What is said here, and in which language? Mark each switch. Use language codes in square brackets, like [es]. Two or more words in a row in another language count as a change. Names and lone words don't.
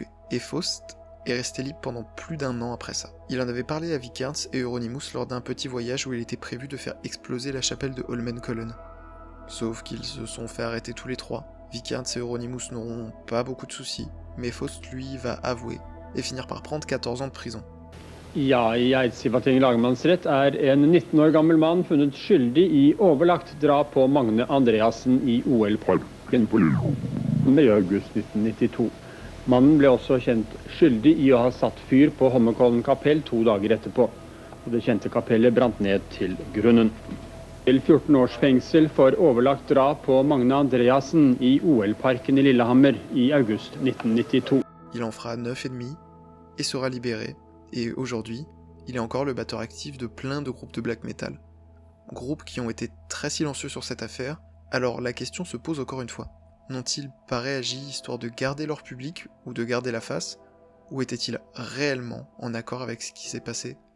[fr] Et Faust est resté libre pendant plus d'1 an après ça. Il en avait parlé à Vikernes et Euronymous lors d'un petit voyage où il était prévu de faire exploser la chapelle de Holmenkollen. Sauf qu'ils se sont fait arrêter tous les trois. Vikernes et Euronymous n'auront pas beaucoup de soucis, mais Faust lui va avouer et finir par prendre 14 ans de prison. [no] Ja, I Eidsivating lagmannsrett en 19 år gammel mann funnet skyldig I overlagt drap på Magne Andreassen I OL-parken i august 1992. Mannen ble også kjent skyldig I å ha satt fyr på Holmenkollen kapell 2 dager etterpå, og det kjente kapellet brant ned til grunnen. Til 14 års fengsel for overlagt drap på Magne Andreassen I OL-parken I Lillehammer I august 1992. [fr] Il en fera 9,5 et sera libéré. Et aujourd'hui, il est encore le batteur actif de plein de groupes de [en] black metal. [fr] Groupes qui ont été très silencieux sur cette affaire, alors la question se pose encore une fois. N'ont-ils pas réagi histoire de garder leur public ou de garder la face, ou étaient-ils réellement en accord avec ce qui s'est passé ?